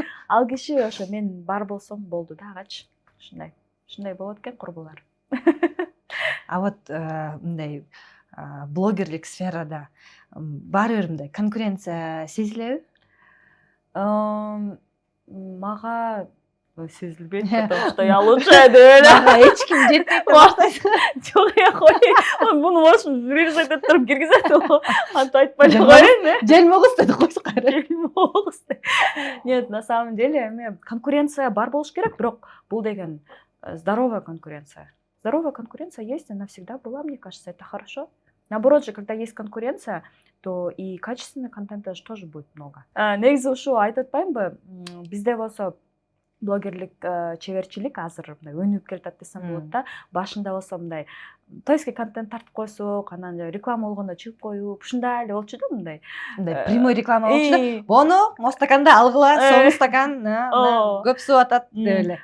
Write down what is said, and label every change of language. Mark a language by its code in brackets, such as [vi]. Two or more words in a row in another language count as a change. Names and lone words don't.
[ky] Ал киши ошо мен бар болсом болду дагычы. Ушундай болот экен курбулар. А вот мындай блогерлик сферада баары бир мындай конкуренция сезилеби? Мага сезилбейт, [ru] потому что я лучшая [ky] деп эле. Мага эч ким жетпейт деп баштайсың. Жок, кой. Муну [ru] можем вырезать [ky] деп туруп киргизет. Антип айтпай коеюн. Желмогуз деди койсуң кайра. Желмогуз. [ru] Нет, на самом деле [ky] эме конкуренция бар болуш керек, бирок бул деген [ru] здоровая конкуренция. Здоровая конкуренция есть, она всегда была, мне кажется, это хорошо. Наоборот же, когда есть конкуренция, то и качественный контент тоже будет много. [ky] Негизи ушу айтып атпаймынбы? Бизде болсо блогерлик, чеберчилик азыр мындай өнүгүп келатат десем болот да. Башында болсо мындай тойский контент тартып койсок, анан реклама болгондо чыгып коюп, ушундай эле болчу да мындай. Мындай [ru] прямой реклама [ky] болчу да. Бону мостаканда алгыла, соң стакан, көп суу атат деп эле.